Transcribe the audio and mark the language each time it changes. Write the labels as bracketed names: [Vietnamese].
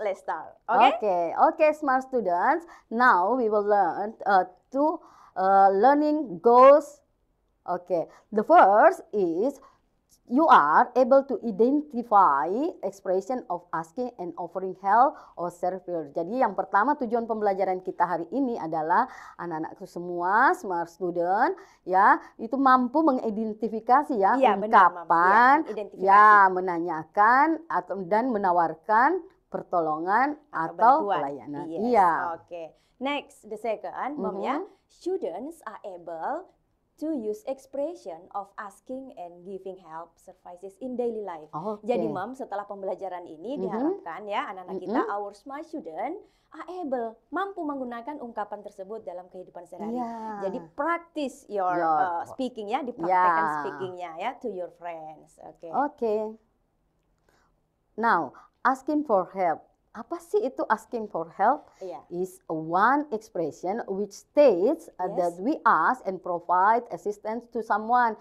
[English] let's start? Okay? Okay, smart students. Now we will learn two learning goals. Okay, the first is you are able to identify expression of asking and offering help or service. [Indonesian] Jadi yang pertama tujuan pembelajaran kita hari ini adalah anak-anakku semua [English] smart student [Indonesian] ya itu mampu mengidentifikasi ya Iya, benar, Mam. ungkapan Iya, mengidentifikasi. ya menanyakan atau dan menawarkan pertolongan atau bantuan. pelayanan. [English] Yes. [Indonesian] Iya. [English] Okay. Next, the second, Mom ya. Students are able to use expression of asking and giving help services in daily life. [Indonesian] Oke. Jadi, Mom, setelah pembelajaran ini diharapkan ya anak-anak kita, [English] our smart student are able [Indonesian] mampu menggunakan ungkapan tersebut dalam kehidupan sehari-hari. Iya. [English] Jadi practice your speaking ya, [Indonesian] dipraktekkan speakingnya ya [English] to your friends. [Indonesian] Oke. [English] Okay. Now, asking for help. [Indonesian] Apa sih itu [English] asking for help? [Indonesian] Iya. [English] Is one expression which states that we ask and provide assistance to someone.